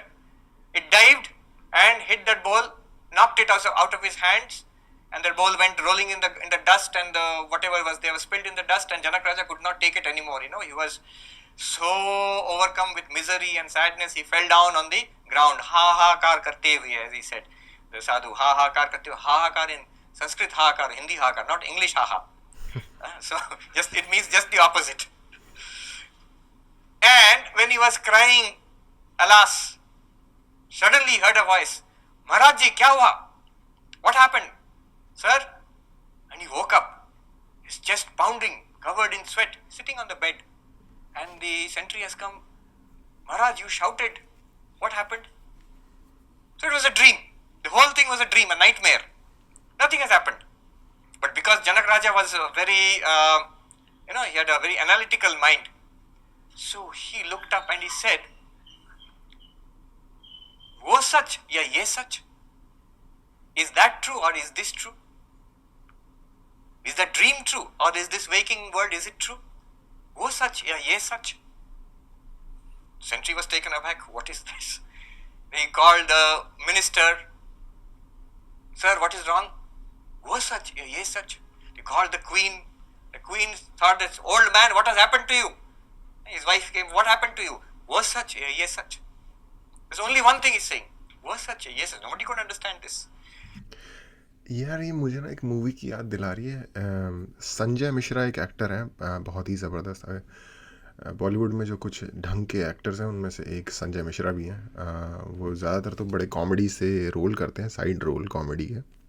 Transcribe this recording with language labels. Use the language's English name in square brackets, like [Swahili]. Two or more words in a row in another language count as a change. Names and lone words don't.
[English] It dived and hit that bowl, knocked it out of his hands, and that bowl went rolling in the dust, and whatever was there was spilled in the dust, and Janak Raja could not take it anymore. He was So overcome with misery and sadness, he fell down on the ground. [Hindi] हा हा कार करते हुए, [English] as he said. The sadhu, [Hindi] हा हा कार करते हुए. हा हा कार [English] in Sanskrit, [Hindi] हा कार, [English] Hindi [Hindi] हा कार, [English] not English ha ha. So just it means just the opposite. And when he was crying, alas, suddenly he heard a voice. [Hindi] महाराज जी, क्या हुआ? [English] What happened? Sir? And he woke up, his chest pounding, covered in sweat, sitting on the bed. And the sentry has come. Maharaj, you shouted. What happened? So it was a dream. The whole thing was a dream, a nightmare. Nothing has happened. But because Janak Raja was very, he had a very analytical mind. So he looked up and he said, [Hindi] "वो सच या ये सच? [English] Is that true or is this true? Is the dream true or is this waking world, is it true? [Hindi] वो सच या ये सच?" [English] Sentry was taken aback. What is this? He called the minister. Sir, what is wrong? [Hindi] वो सच या ये सच? [English] He called the queen. The queen thought, this old man, what has happened to you? His wife came, what happened to you? [Hindi] वो सच या ये सच? [English] There's only one thing he's saying. [Hindi] वो सच या ये सच? [English] Nobody could understand this. [Hindi] यार ये मुझे ना एक मूवी की याद दिला रही है। संजय मिश्रा एक एक्टर है, बहुत ही ज़बरदस्त है। बॉलीवुड में जो कुछ ढंग के एक्टर्स हैं उनमें से एक संजय मिश्रा भी हैं। वो ज़्यादातर तो बड़े कॉमेडी से रोल करते हैं, [English] side role comedy [Hindi] है।